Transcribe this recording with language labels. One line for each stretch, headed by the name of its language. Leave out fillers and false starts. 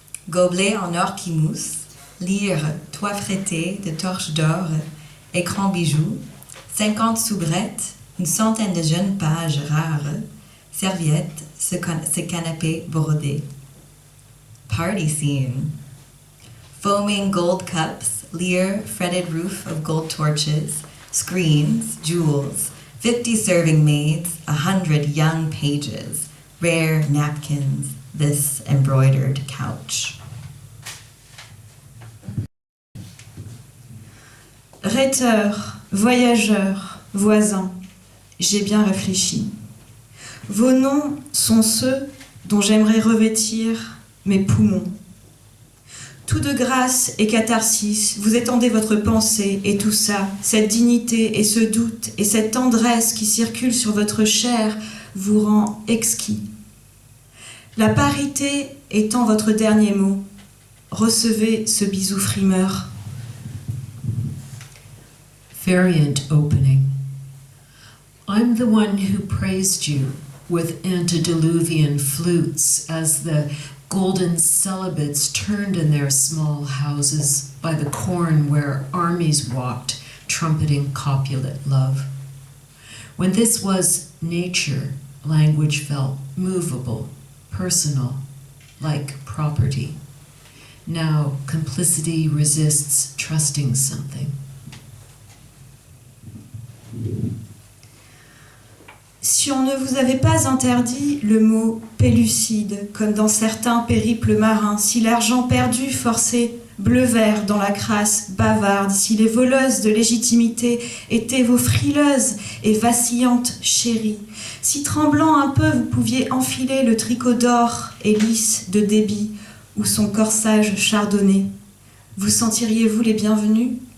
French: Gobelet en or qui mousse, lyre, toit fretté de torches d'or, écran bijoux, 50 soubrettes, une centaine de jeunes pages rares, serviettes, ce canapé brodé.
English: Party scene. Foaming gold cups, lyre, fretted roof of gold torches, screens, jewels, 50 serving maids, 100 young pages, rare napkins, this embroidered couch.
French: Rhéteurs, voyageurs, voisins, j'ai bien réfléchi. Vos noms sont ceux dont j'aimerais revêtir mes poumons. Tout de grâce et catharsis, vous étendez votre pensée et tout ça, cette dignité et ce doute et cette tendresse qui circule sur votre chair vous rend exquis. La parité étant votre dernier mot, recevez ce bisou frimeur.
English: Variant opening. I'm the one who praised you with antediluvian flutes as the golden celibates turned in their small houses by the corn where armies walked, trumpeting copulate love. When this was nature, language felt movable, personal, like property. Now complicity resists trusting something.
French: Si on ne vous avait pas interdit le mot pellucide, comme dans certains périples marins, si l'argent perdu forçait bleu-vert dans la crasse bavarde, si les voleuses de légitimité étaient vos frileuses et vacillantes chéries, si tremblant un peu vous pouviez enfiler le tricot d'or et lisse de débit ou son corsage chardonnay, vous sentiriez-vous les bienvenus?